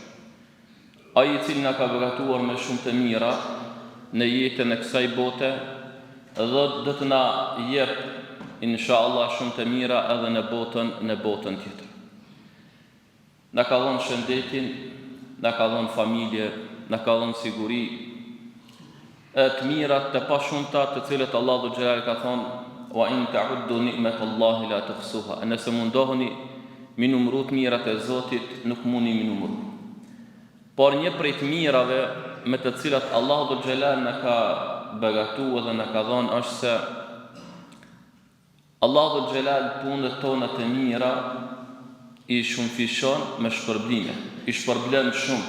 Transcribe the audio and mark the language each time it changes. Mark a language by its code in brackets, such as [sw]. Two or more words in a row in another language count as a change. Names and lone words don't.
[sq] Ai I cili na ka begatuar me shumë të mira në jetën e kësaj bote dhe do të na jep inshallah shumë të mira edhe në botën tjetër. Na ka dhënë shëndetin, na ka dhënë familje, na ka dhënë siguri, të mirat të pashumta të cilët Allahu [ar] ذو الجلال [sq] ka thonë [ar] وإن تعدوا نعمة الله لا تحصوها. [sq] Nëse mundoheni mi numëru të mirat e Zotit, nuk mundi mi numëru. Por një prej të mirave me të cilat Allahu [ar] ذو الجلال [sq] na ka begatuar dhe na ka dhënë është se Allahu [ar] ذو الجلال [sq] punët tona të mira I shumëfishon me shpërblime, I shpërblen shumë.